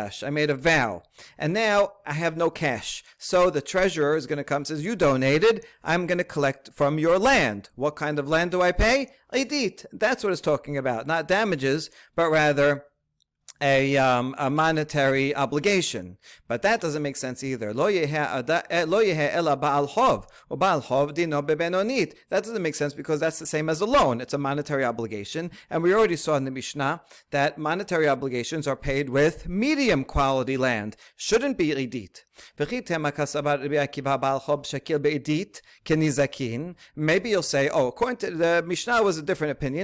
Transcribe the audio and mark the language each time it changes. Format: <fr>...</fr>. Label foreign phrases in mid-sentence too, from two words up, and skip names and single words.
<en>I made a vow, and now I have no cash. So the treasurer is going to come and says, you donated, I'm going to collect from your land. What kind of land do I pay? Idit. That's what it's talking about. Not damages, but rather a monetary obligation. But that doesn't make sense either.</en> <he>לא יהא אלא בעל חוב, or בעל חוב דינו בבינונית.</he> <en>That doesn't make sense, because that's the same as a loan. It's a monetary obligation. And we already saw in the Mishnah that monetary obligations are paid with medium quality land. Shouldn't be idit. Maybe you'll say, oh, according to the Mishnah was a different opinion.</en>